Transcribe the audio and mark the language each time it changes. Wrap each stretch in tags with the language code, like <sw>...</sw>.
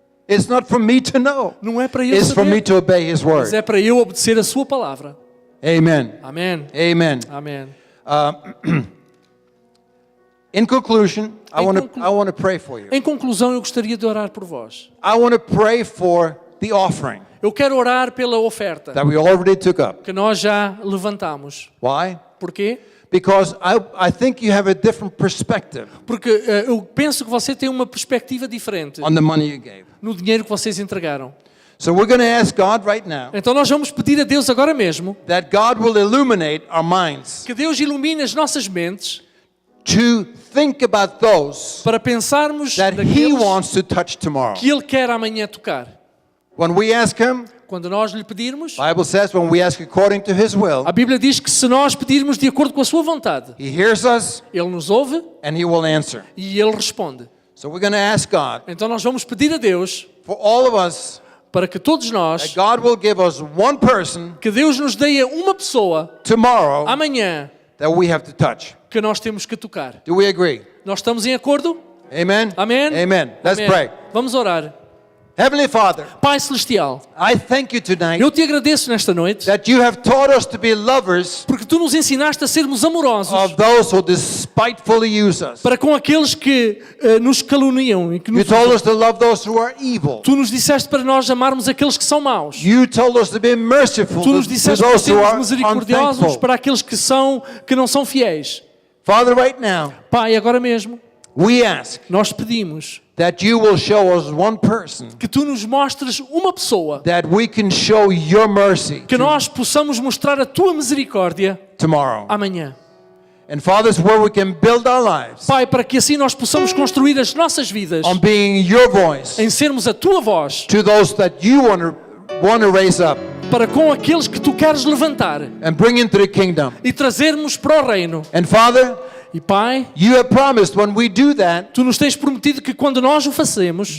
<en>It's not for me to know.</en> <pt>Não é para eu</pt> <en>It's for me</en> <pt>saber,</pt> <en>to obey His</en> <pt>mas</pt> <en>word.</en> <pt>é para eu obedecer a sua palavra.</pt> <en>Amen.</en> <pt>Amém.</pt> <en>Amen.</en> <pt>Amém.</pt> <en>In conclusion, I</en> <pt>Em</pt> <en>want to pray for you.</en> <pt>Em conclusão, eu gostaria de orar por vós.</pt> <en>I want to pray for the offering</en> <pt>Eu quero orar pela oferta</pt> <en>that we already took up.</en> <pt>que nós já levantamos.</pt> <en>Why?</en> <pt>Porquê?</pt> <en>Because I think you have a different perspective</en> <pt>Porque eu penso que você tem uma perspectiva diferente</pt> <en>on the money you gave.</en> <pt>no dinheiro que vocês entregaram.</pt> <en>So we're going to ask God right now</en> <pt>Então nós vamos pedir a Deus agora mesmo</pt> <en>that God will illuminate our minds</en> <pt>que Deus ilumine as nossas mentes</pt> <en>to think about those</en> <pt>para pensarmos</pt> <en>that He</en> <pt>naqueles</pt> <en>wants to touch tomorrow.</en> <pt>que Ele quer amanhã tocar.</pt> <en>When we ask Him,</en> <pt>quando nós lhe pedirmos,</pt> <en>the Bible says when we ask according to His will,</en> <pt>a Bíblia diz que se nós pedirmos de acordo com a sua vontade,</pt> <en>He hears us</en> <pt>Ele nos ouve</pt> <en>and He will answer.</en> <pt>e Ele responde.</pt> <en>So we're going to ask God</en> <pt>Então nós vamos pedir a Deus</pt> <en>for all of us</en> <pt>para que todos</pt> <en>that</en> <pt>nós,</pt> <en>God will give us one person</en> <pt>que Deus nos dê uma pessoa</pt> <en>tomorrow</en> <pt>amanhã</pt> <en>that we have to touch.</en> <pt>que nós temos que tocar.</pt> <en>Do we agree?</en> <pt>Nós estamos em acordo?</pt> <en>Amen?</en> <pt>Amém?</pt> <en>Amen. Let's</en> <pt>Amém.</pt> <en>pray.</en> <pt>Vamos orar.</pt> <en>Heavenly Father,</en> <pt>Pai Celestial,</pt> <en>I thank you tonight</en> <pt>eu te agradeço nesta noite</pt> <en>that you have taught us to be lovers</en> <pt>porque tu nos ensinaste a sermos amorosos</pt> <en>of those who despitefully use us.</en> <pt>para com aqueles que nos caluniam e que</pt> <en>You</en> <pt>nos...</pt> <en>told us to love those who are evil.</en> <pt>Tu nos disseste para nós amarmos aqueles que são maus.</pt> <en>You told us to be merciful</en> <pt>Tu nos</pt> <en>to</en> <pt>disseste para</pt> <en>those who</en> <pt>sermos</pt> <en>are</en> <pt>misericordiosos</pt> <en>unthankful.</en> <pt>para aqueles que não são fiéis.</pt> <en>Father, right now,</en> <pt>Pai, agora mesmo,</pt> <en>we ask</en> <pt>nós pedimos</pt> <en>that you will show us one person</en> <pt>que tu nos mostres uma pessoa</pt> <en>that we can show your mercy</en> <pt>que nós possamos mostrar a tua misericórdia</pt> <en>tomorrow.</en> <pt>amanhã.</pt> <en>And Father, it's where we can build our lives</en> <pt>Pai, para que assim nós possamos construir as nossas vidas</pt> <en>on being your voice</en> <pt>em sermos a tua voz</pt> <en>to those that you want to raise up</en> <pt>para com aqueles que tu queres levantar</pt> <en>and bring into the kingdom.</en> <pt>e trazermos para o reino.</pt> <en>And Father,</en> <pt>E Pai,</pt> <en>you have promised when we do that,</en> <pt>tu nos tens prometido que quando nós o fazemos,</pt>